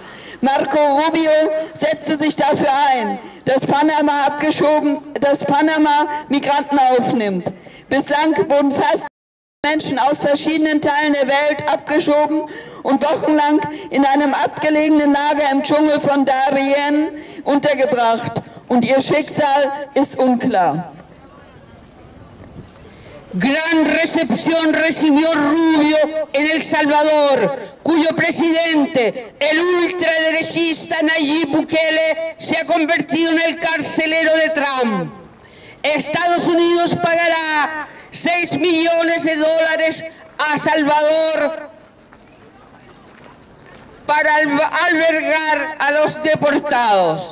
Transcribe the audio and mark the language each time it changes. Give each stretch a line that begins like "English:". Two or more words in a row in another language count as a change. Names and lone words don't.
German: Marco Rubio setzte sich dafür ein, dass Panama Migranten aufnimmt. Bislang wurden fast Menschen aus verschiedenen Teilen der Welt abgeschoben und wochenlang in einem abgelegenen Lager im Dschungel von Darien untergebracht. Und ihr Schicksal ist unklar.
Spanish: Gran recepción recibió Rubio en El Salvador, cuyo presidente, el ultraderechista Nayib Bukele, se ha convertido en el carcelero de Trump. Estados Unidos pagará $6 millones a Salvador para albergar a los deportados.